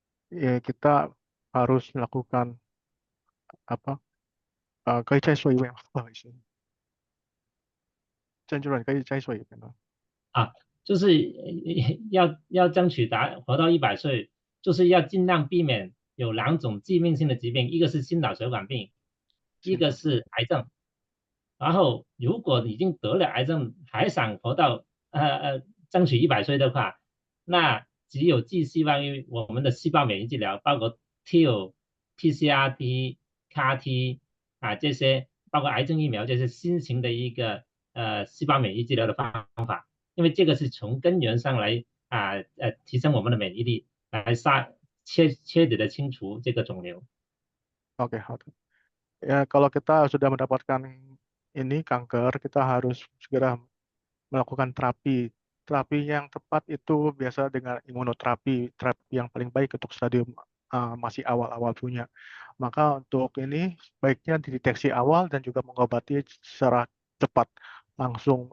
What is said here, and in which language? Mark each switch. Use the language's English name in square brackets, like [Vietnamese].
[Indonesian] Ya, kita harus melakukan apa? [Chinese] 可以再说一遍吗？不好意思。郑主任可以再说一遍吗？就是要争取活到100岁，就是要尽量避免有2种致命性的疾病，一个是心脑血管病，一个是癌症。然后如果已经得了癌症，还想活到争取100岁的话，那只有寄希望于我们的细胞免疫治疗，包括 TIL、TCR-T、CAR-T 这些，包括癌症疫苗，这是新型的一个细胞免疫治疗的方法。因为这个是从根源上来提升我们的免疫力，来彻底的清除这个肿瘤。 [Indonesian] Oke, ya kalau kita sudah mendapatkan ini kanker, kita harus segera melakukan terapi. Terapi yang tepat itu biasa dengan imunoterapi, terapi yang paling baik untuk stadium masih awal-awal punya. Maka untuk ini baiknya dideteksi awal dan juga mengobati secara cepat langsung.